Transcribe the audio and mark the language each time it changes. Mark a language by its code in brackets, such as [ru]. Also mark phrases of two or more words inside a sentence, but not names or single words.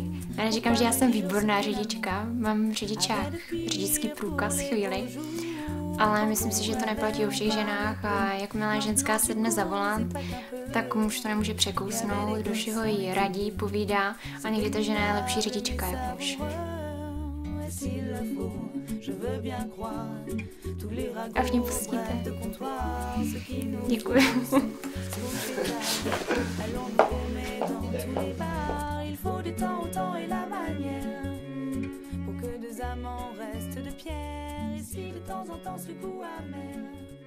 [cs] Já neříkám, že já jsem výborná řidička, mám řidičák, řidičský průkaz chvíli, ale myslím si, že to neplatí o všech ženách a jakmile ženská sedne za volant, tak muž to nemůže překousnout, do všeho jí radí, povídá a někdy ta žena je lepší řidička jak muž. A v ní pustíte. Děkuji. [fr] Il faut du temps, autant et la manière pour que deux amants restent de pierre. Et si de temps en temps ce goût amer